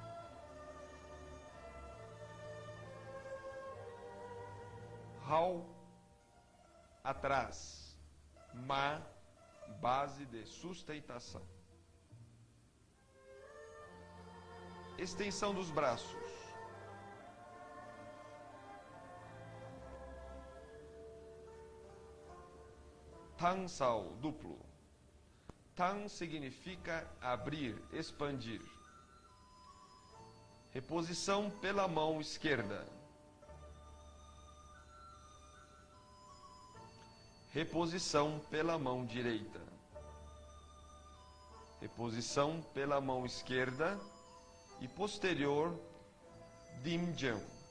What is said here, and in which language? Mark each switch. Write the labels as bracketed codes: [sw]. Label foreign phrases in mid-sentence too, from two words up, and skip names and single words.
[pt] Hao, atrás. Ma, base de sustentação. Extensão dos braços. [yue] Tang sao, [pt] duplo. Tang significa abrir, expandir. Reposição pela mão esquerda. Reposição pela mão direita. Reposição pela mão esquerda e posterior, dimjang.